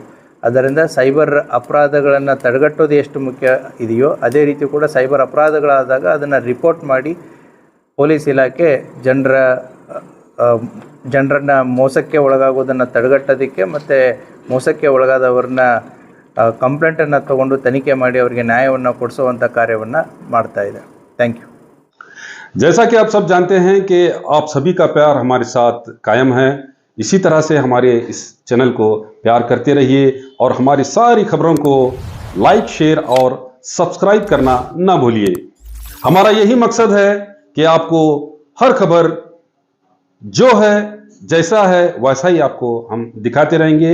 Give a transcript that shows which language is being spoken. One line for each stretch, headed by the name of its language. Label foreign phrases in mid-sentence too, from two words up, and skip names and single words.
Kannada: ಅದರಿಂದ ಸೈಬರ್ ಅಪರಾಧಗಳನ್ನು ತಡೆಗಟ್ಟೋದು ಎಷ್ಟು ಮುಖ್ಯ ಇದೆಯೋ ಅದೇ ರೀತಿ ಕೂಡ ಸೈಬರ್ ಅಪರಾಧಗಳಾದಾಗ ಅದನ್ನು ರಿಪೋರ್ಟ್ ಮಾಡಿ ಪೊಲೀಸ್ ಇಲಾಖೆ ಜನರನ್ನು ಮೋಸಕ್ಕೆ ಒಳಗಾಗೋದನ್ನು ತಡೆಗಟ್ಟೋದಕ್ಕೆ ಮತ್ತು ಮೋಸಕ್ಕೆ ಒಳಗಾದವ್ರನ್ನ ಕಂಪ್ಲೇಂಟನ್ನು ತಗೊಂಡು ತನಿಖೆ ಮಾಡಿ ಅವರಿಗೆ ನ್ಯಾಯವನ್ನು ಕೊಡಿಸುವಂಥ ಕಾರ್ಯವನ್ನು ಮಾಡ್ತಾ ಇದೆ.
English: thank you.
Hindi: जैसा कि आप सब जानते हैं कि आप सभी का प्यार हमारे साथ कायम है. इसी तरह से हमारे इस चैनल को प्यार करते रहिए और हमारी सारी खबरों को
English: like, share
Hindi: और सब्सक्राइब करना ना भूलिए. हमारा यही मकसद है कि आपको हर खबर जो है जैसा है वैसा ही आपको हम दिखाते रहेंगे.